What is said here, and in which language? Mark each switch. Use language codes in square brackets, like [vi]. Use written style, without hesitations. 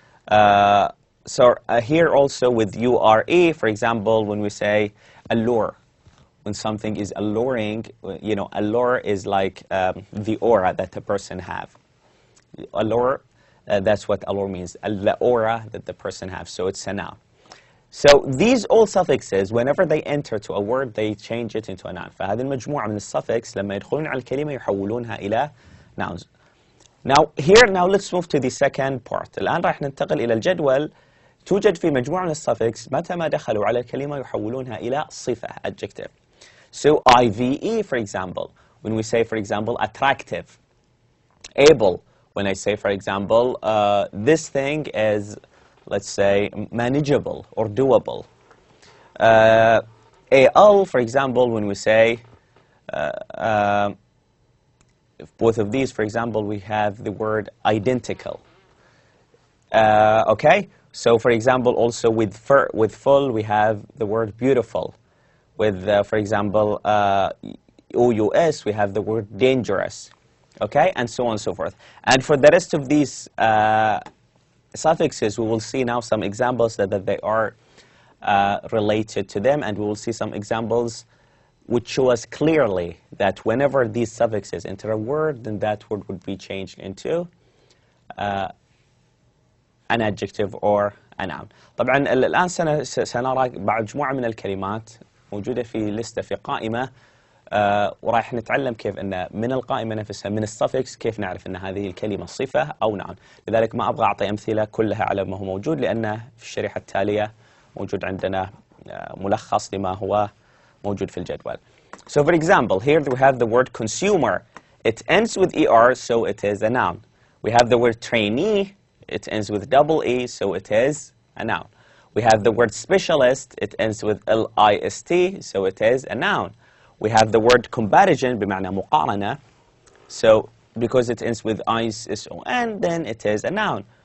[en] So here also with U-R-E, for example, when we say allure, when something is alluring, allure is like the aura that a person have. Allure, That's what allure means. The aura that the person has. So it's a noun. So these all suffixes, whenever they enter to a word, they change it into a noun. [ar] فهذه المجموعة من الsuffix لما يدخلون على الكلمة يحولونها إلى nouns. [en] Now let's move to the second part. [ar] الآن راح ننتقل إلى الجدول. توجد في مجموعة من الsuffix متى ما دخلوا على الكلمة يحولونها إلى صفة adjective. [en] So IVE, for example, when we say, for example, attractive. Able, when I say, for example, this thing is, let's say, manageable or doable. AL, for example, when we say, both of these, for example, we have the word identical. Okay? So, for example, also with full, we have the word beautiful. With, for example, OUS, we have the word dangerous. Okay? And so on and so forth. And for the rest of these suffixes, we will see now some examples that they are related to them, and we will see some examples which show us clearly that whenever these suffixes enter a word, then that word would be changed into an adjective or a noun. [ar] طبعا الآن سنرى بعض مجموعة من الكلمات موجودة في لستة في قائمة وراح نتعلم كيف أن من القائمة نفسها من السفكس كيف نعرف أن هذه الكلمة صفة أو نعم. لذلك ما أبغى أعطي أمثلة كلها على ما هو موجود لأن في الشريحة التالية موجود عندنا ملخص لما هو موجود في الجدول. [en] So for example, here we have the word consumer. It ends with ER, so it is a noun. We have the word trainee. It ends with double E, so it is a noun. We have the word specialist. It ends with LIST, so it is a noun. We have the word comparison, [ar] بمعنى مقارنة. [en] So because it ends with ISON, then it is a noun.